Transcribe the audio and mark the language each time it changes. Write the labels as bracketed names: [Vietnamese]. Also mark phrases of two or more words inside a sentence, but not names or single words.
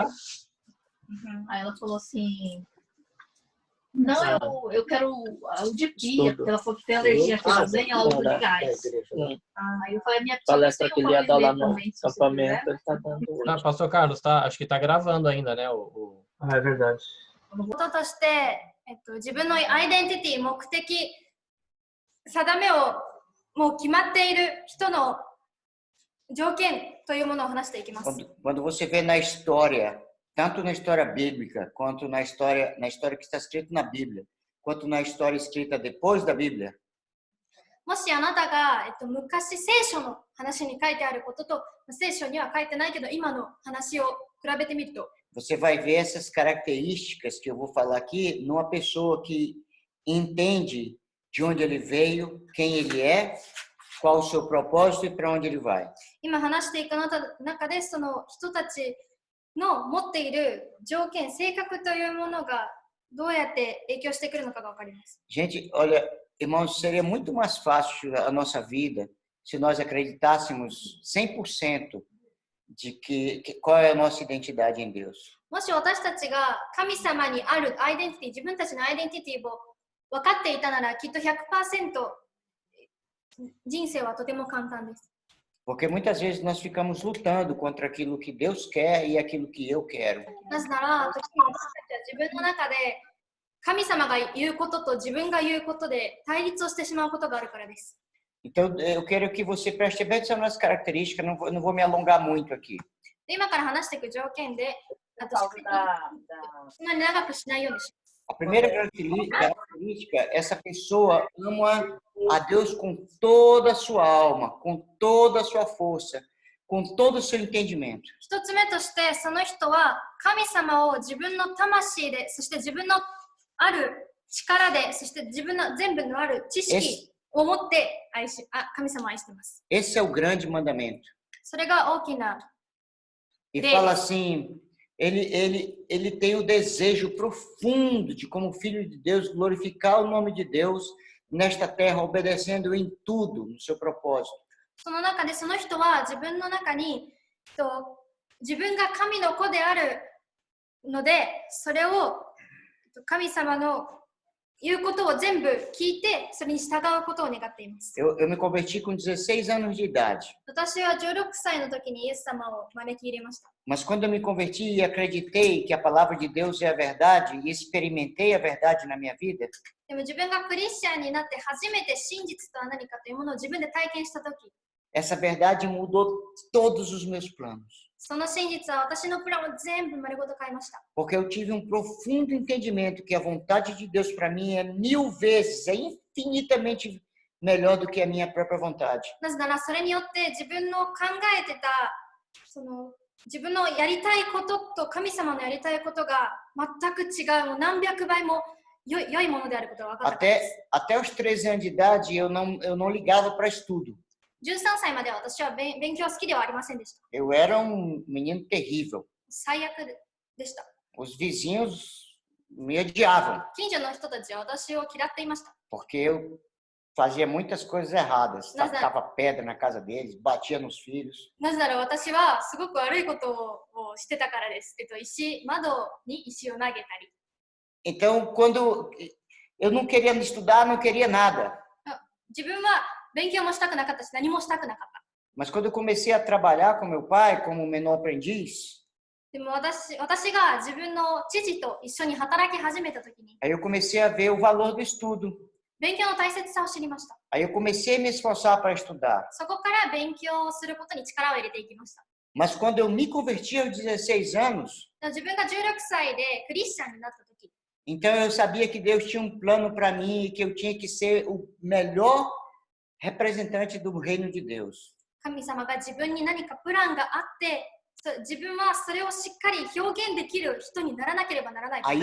[Portuguese] Aí ela falou assim, não, eu quero o de pia, porque ela falou que tem alergia que lasanha, ela usa de gás. Aí eu falei, minha Palestra que ele ia dar lá no também, se você acampamento, quiser. ele tá dando hoje. Ah, Pastor Carlos, tá, acho que tá gravando ainda, né? Ah, é verdade. [Japanese] こととして、自分のアイデンティティ、目的、定めをもう決まっている人の条件というものを話していきます。 [Portuguese] Quando você vê na história, tanto na história bíblica, quanto na história que está escrita na Bíblia, quanto na história escrita depois da Bíblia, [Japanese] もしあなたが、昔聖書の話に書いてあることと聖書には書いてないけど今の話を比べてみると [Portuguese] você vai ver essas características que eu vou falar aqui numa pessoa que entende de onde ele veio, quem ele é, qual o seu propósito e para onde ele vai. [Japanese] 今話していく中でその人たちの持っている条件、性格というものがどうやって影響してくるのかが分かります。 [Portuguese] Gente, olha, irmãos, seria muito mais fácil a nossa vida se nós acreditássemos 100% de qual é a nossa identidade em Deus. [Japanese] もし私たちが神様にあるアイデンティティ、自分たちのアイデンティティを分かっていたならきっと 100% 人生はとても簡単です。 [Portuguese] Porque muitas vezes nós ficamos lutando contra aquilo que Deus quer e aquilo que eu quero. [Japanese] なぜなら、時に私たちは自分の中で神様が言うことと自分が言うことで対立をしてしまうことがあるからです。 [Portuguese] Então, eu quero que você preste bem atenção nas características, não vou me alongar muito aqui. [Japanese] で今から話していく条件で、あと [Portuguese] Por causa da... [Japanese] そんなに長くしないようにします。 [Portuguese] A primeira característica, essa pessoa ama a Deus com toda a sua alma, com toda a sua força, com todo o seu entendimento. [Japanese] 一つ目として、その人は神様を自分の魂で、そして自分のある力で、そして自分の全部のある知識を持って神様を愛しています。 [Portuguese] Esse é o grande mandamento. [Japanese] それが大きな。 [Portuguese] E fala assim, ele tem o desejo profundo de, como filho de Deus, glorificar o nome de Deus nesta terra, obedecendo em tudo, no seu propósito. [Japanese] その中でその人は自分の中に自分が神の子であるので、それを神様の言うことを全部聞いて、それに従うことを願っています。 [Portuguese] Eu me converti com 16 anos de idade. [Japanese] 私は16歳の時にイエス様を招き入れました。 [Portuguese] Mas quando eu me converti e acreditei que a palavra de Deus é a verdade e experimentei a verdade na minha vida, [Japanese] でも自分がクリスチャンになって初めて真実とは何かというものを自分で体験した時、 [Portuguese] essa verdade mudou todos os meus planos. [Japanese] その真実は私のプランを全部丸ごと変えました。 [Portuguese] Porque eu tive um profundo entendimento que a vontade de Deus para mim é 1000 vezes, é infinitamente melhor do que a minha própria vontade. [Japanese] なぜならそれによって自分の考えてた自分のやりたいことと神様のやりたいことが全く違う、もう何百倍も良いものであることが分かったからです。 [Portuguese] Até os 13 anos de idade eu não ligava para estudo. [Japanese] 13 歳までは私は勉強好きではありませんでした。 [Portuguese] Eu era um menino terrível. [Japanese] 最悪でした。 [Portuguese] Os vizinhos me odiavam, [Japanese] 近所の人たちは私を嫌っていました。 [Portuguese] porque eu fazia muitas coisas erradas. Mas, Tacava pedra na casa deles, batia nos filhos. [Japanese] なぜなら私はすごく悪いことをしてたからです。窓に石を投げたり。 [Portuguese] Então, quando eu não queria estudar, não queria nada. [Japanese] 自分は勉強もしたくなかったし、何もしたくなかった。 [Portuguese] Mas quando eu comecei a trabalhar com meu pai como menor aprendiz, [Japanese] でも私が自分の父と一緒に働き始めたときに、 [Portuguese] aí eu comecei a ver o valor do estudo. [Japanese] 勉強の大切さを知りました。 [Portuguese] Aí eu comecei a me esforçar para estudar. [Japanese] そこから勉強することに力を入れていきました。 [Portuguese] Mas quando eu me converti aos 16 anos, [Japanese] 自分が16歳でクリスチャンになったとき、 [Portuguese] Então eu sabia que Deus tinha um plano para mim e que eu tinha que ser o melhor representante do reino de Deus. [Japanese] 神様が自分に何かプランがあって、自分はそれをしっかり表現できる人にならなければならないと思